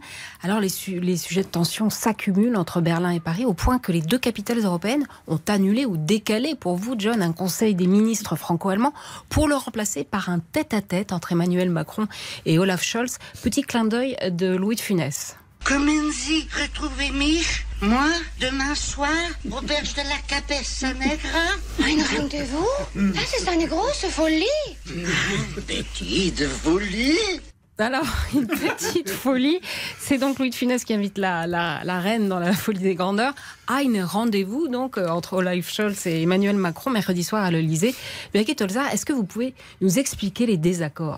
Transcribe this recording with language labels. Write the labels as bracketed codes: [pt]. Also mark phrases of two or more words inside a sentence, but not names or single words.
[fr] Alors les sujets de tension s'accumulent entre Berlin et Paris, au point que les deux capitales européennes ont annulé ou décalé pour vous, John, un conseil des ministres franco-allemands pour le remplacer par un tête-à-tête entre Emmanuel Macron et Olaf Scholz. Petit clin d'œil de Louis de Funès. Comment Sie retrouver mich? Moi, demain soir, auberge de la Capessa Negra. [de] Ein Rendezvous? Das ist eine große Folie. [fr] Petite folie. Alors, une petite folie. C'est donc Louis de Funès qui invite la reine dans la folie des grandeurs. Un rendez-vous donc entre Olaf Scholz et Emmanuel Macron mercredi soir à l'Elysée. Birgit Holzer, est-ce que vous pouvez nous expliquer les désaccords?